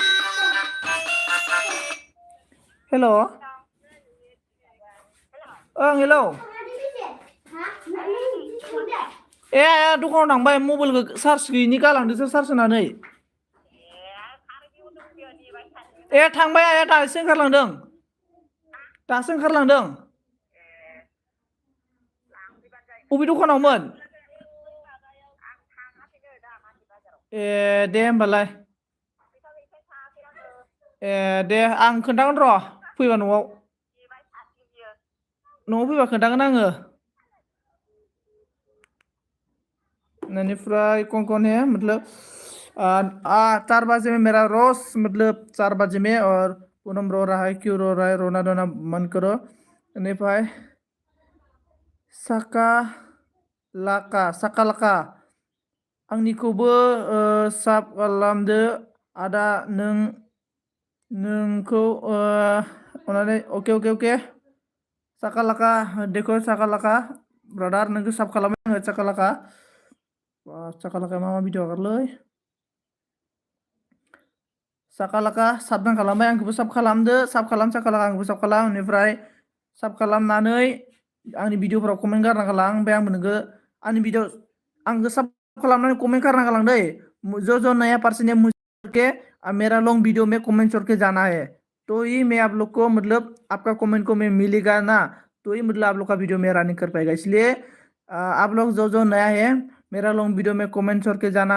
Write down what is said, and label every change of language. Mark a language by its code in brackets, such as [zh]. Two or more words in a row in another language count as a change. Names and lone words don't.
[brx] हेलो ओं हेलो ए दखानाव थांबाय मबाइलखौ चार्ज गैयिनि गालांदोंसो चार्ज होनानै ए थांबाय आया दासो ओंखारलांदों अबे दखानावमोन ए दे होमबालाय ए दे आं खोन्थागोन र' फैबा न'आव फैबा खोन्थागोन आङो [hi] बेनिफ्राय कौन है मतलब 4 बजे में मेरा रोज मतलब 4 बजे में और पूनम रो रहा है क्यों रो रहा है रोना धोना मन करो बेनिफ्राय [brx] साका लाका आंनिखौबो साब खालामदो आदा नोंखौ अनानै अके साका लाका देखो साका लाका ब्रादार नोंखौ साब खालामो आङो साका लाका मा भिडिअ हगारलै साका लाका साबधान खालामबाय आंखौबो साब खालामदो साब खालाम साका लाका आंखौबो साब खालाम बेनिफ्राय साब खालामनानै आंनि भिडिअफोराव कमेन्ट गारना गालां ओमफ्राय आंबो नोंखौ आंनि भिडिअ आंखौ सब खालामनानै कमेंट करना गालां दै जो [hi] नया पर्सन है मुझे मेरा [en] long video [hi] में कमेंट करके जाना है तो ही मैं आप लोग को मतलब आपका कमेंट को मैं मिलेगा ना तो ही मतलब आप लोग का वीडियो में रनिंग कर पाएगा इसलिए आप लोग जो नया है मेरा [en] long video [hi] में कमेंट करके जाना